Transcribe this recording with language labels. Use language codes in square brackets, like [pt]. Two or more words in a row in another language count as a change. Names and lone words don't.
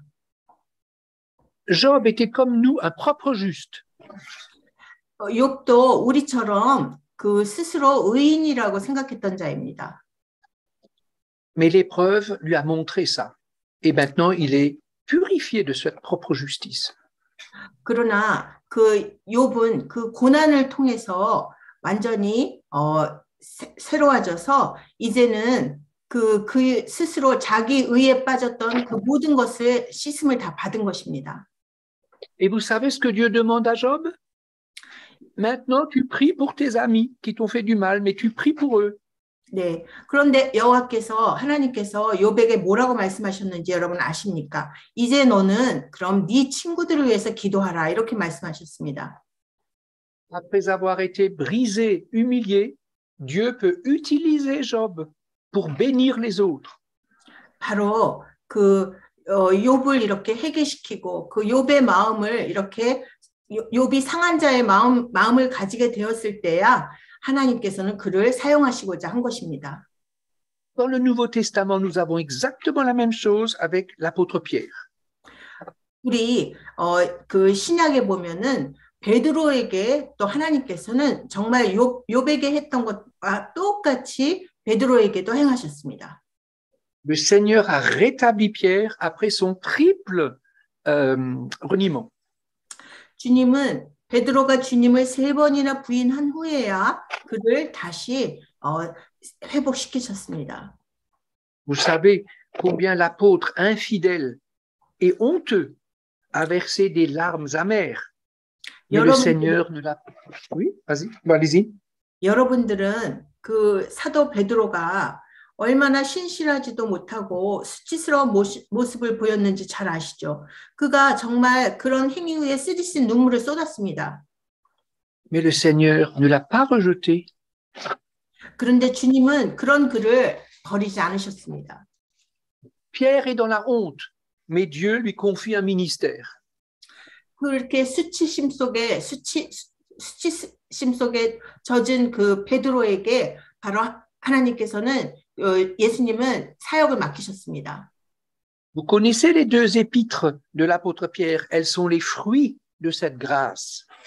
[fr] Job était comme nous, un propre juste. [ko] 욥도 우리처럼 그 스스로 의인이라고 생각했던 자입니다. [fr] Mais l'épreuve lui a montré ça. Et maintenant, il est purifié de cette propre justice. [ko] 그러나 그 욥은 그 고난을 통해서 완전히 새로워져서 이제는 그 스스로 자기 의에 빠졌던 그 모든 것을 씻음을 다 받은 것입니다. [fr] Et vous savez ce que Dieu demande à Job? Maintenant, tu pries pour tes amis qui t'ont fait du mal, mais tu pries pour eux. [ko] 네. 그런데 하나님께서 욥에게 뭐라고 말씀하셨는지 여러분 아십니까? 이제 너는 그럼 네 친구들을 위해서 기도하라 이렇게 말씀하셨습니다. [fr] Après avoir été brisé, humilié, Dieu peut utiliser Job pour bénir les autres. [ko] 바로 욥을 이렇게 회개시키고 그 욥의 마음을 이렇게 욥이 상한 자의 마음을 가지게 되었을 때야 하나님께서는 그를 사용하시고자 한 것입니다. [fr] Dans le Nouveau Testament, nous avons exactement la même chose avec l'apôtre Pierre. [ko] 우리 그 신약에 보면은 베드로에게 또 하나님께서는 정말 욥에게 했던 것과 똑같이 베드로에게도 행하셨습니다. [fr] Le Seigneur a rétabli Pierre après son triple reniement. [ko] 주님은 베드로가 주님을 3번이나 부인한 후에야 그를 다시 회복시키셨습니다. [fr] Vous savez combien l'apôtre infidèle et honteux a versé des larmes amères. Mais le Seigneur ne l'a... Oui, vas-y, allez-y. [ko] 여러분들은 그 사도 베드로가 얼마나 신실하지도 못하고 수치스러운 모습을 보였는지 잘 아시죠? 그가 정말 그런 행위 후에 쓰디쓴 눈물을 쏟았습니다. [fr] Mais le Seigneur ne l'a pas rejeté. [ko] 그런데 주님은 그런 그를 버리지 않으셨습니다. [fr] Pierre est dans la honte, mais Dieu lui confie un ministère. [ko] 그렇게 수치심 속에 젖은 그 베드로에게 바로 하나님께서는 예수님은 사역을 맡기셨습니다. [fr] Vous connaissez les deux épîtres de l'apôtre Pierre, elles sont les fruits de cette grâce.